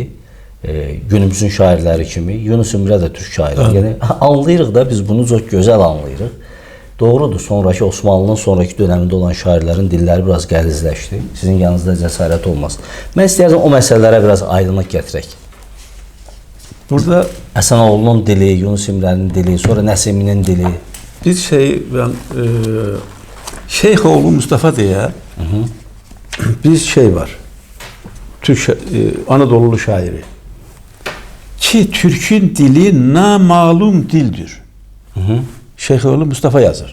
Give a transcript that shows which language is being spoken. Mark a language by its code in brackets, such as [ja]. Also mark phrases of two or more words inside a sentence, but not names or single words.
[az] Günümüzün şairləri kimi. Yunus Emre də türk şairi. Yəni anlayırıq da, biz bunu çox gözəl anlayırıq. Doğrudur, sonraki Osmanlının sonraki dönəmində olan şairlərin dilləri biraz qəlizləşdi. Sizin yanınızda cəsarət olmaz. Mən istəyərdim o məsələlərə biraz aydınlıq gətirək. Burada Həsənoğlunun dili, Yunus Emre'nin dili, sonra Nəsiminin dili. [tr] bir şey, ben Şeyxoğlu Mustafa diye bir şey var. Türk Anadolulu şairi. [az] ki Türkün dili namalum dildir. Şeyhoğlu Mustafa yazır.